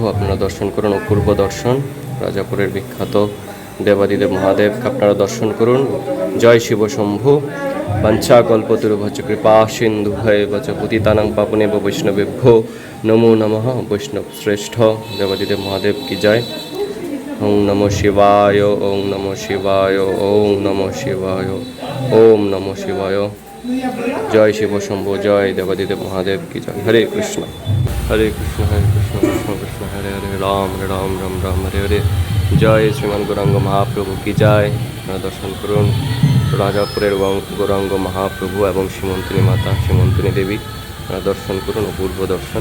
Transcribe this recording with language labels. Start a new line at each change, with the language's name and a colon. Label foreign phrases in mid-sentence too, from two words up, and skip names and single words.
Bangla: আপনারা দর্শন করুন, অপূর্ব দর্শন রাজাপুরের বিখ্যাত দেবাদিদেব মহাদেবকে আপনারা দর্শন করুন। জয় শিব শম্ভু।
Sanskrit: বাঞ্ছা কল্পতরুভ্যশ্চ কৃপা সিন্ধু ভৈবচ পতিতানাং পাবনেব বৈষ্ণবেভ্যো নমো নমঃ।
Bangla: বৈষ্ণব শ্রেষ্ঠ দেবাদিদেব মহাদেব কি জয়।
Sanskrit: ওম নমঃ শিবায়, ওম নমঃ শিবায়, ওম নমঃ শিবায়, ওম নমঃ শিবায়।
Bangla: জয় শিব শম্ভু, জয় দেবাদিদেব মহাদেব কি জয়।
Sanskrit: হরে কৃষ্ণ, হরে কৃষ্ণ, হরে কৃষ্ণ, কৃষ্ণ কৃষ্ণ হরে হরে, রাম রাম রাম রাম হরে হরে।
Bangla: জয় শ্রীমান গৌরাঙ্গ মহাপ্রভু কি জয়। আপনারা দর্শন করুন রাজাপুরের গৌরাঙ্গ মহাপ্রভু এবং শ্রীমন্তিনী মাতা শ্রীমন্তিনী দেবী আপনারা দর্শন করুন, অপূর্ব দর্শন।